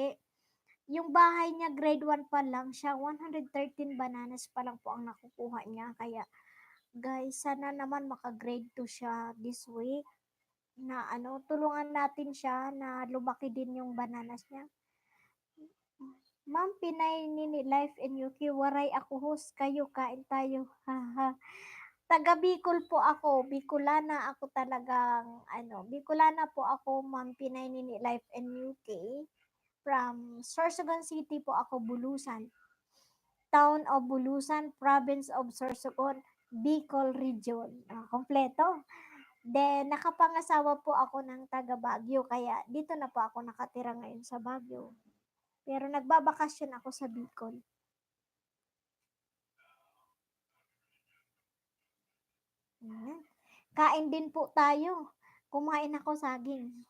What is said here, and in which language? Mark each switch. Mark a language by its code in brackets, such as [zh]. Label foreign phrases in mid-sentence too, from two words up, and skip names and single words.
[tl] Yung bahay niya grade 1 pa lang siya, 113 bananas pa lang po ang nakukuha niya, kaya guys, sana naman maka-grade 2 siya [en] this week [tl] na ano, tulungan natin siya na lumaki din yung bananas niya. Ma'am, Pinay Nini Life in UK, waray ako host, kayo kain tayo. Haha. Taga Bicol po ako, Bicolana ako talagang, Bicolana po ako, Ma'am Pinay Nini Life in UK. From Sorsogon City po ako, Bulusan. [en] Town of Bulusan, Province of Sorsogon, Bicol Region. [tl] Kompleto. Then, nakapangasawa po ako ng taga Baguio, kaya dito na po ako nakatira ngayon sa Baguio. Pero nagbabakasyon ako sa Bicol. Ayan. Kain din po tayo. Kumain ako saging.